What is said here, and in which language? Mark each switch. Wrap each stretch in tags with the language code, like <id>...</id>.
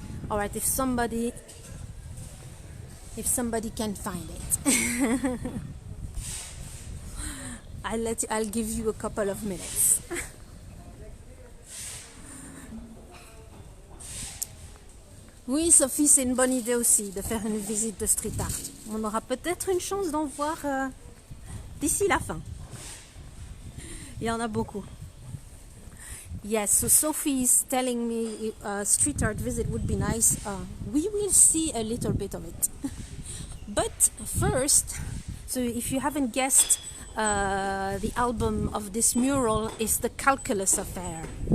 <en>All right, if somebody can find it. I'll give you a couple of minutes.</en> <fr>Oui, Sophie, c'est une bonne idée aussi de faire une visite de street art. On aura peut-être une chance d'en voir d'ici la fin. Il y en a beaucoup.</fr> <en>Yes, so Sophie is telling me street art visit would be nice. We will see a little bit of it. But first, so if you haven't guessed, the album of this mural is the Calculus Affair.</en>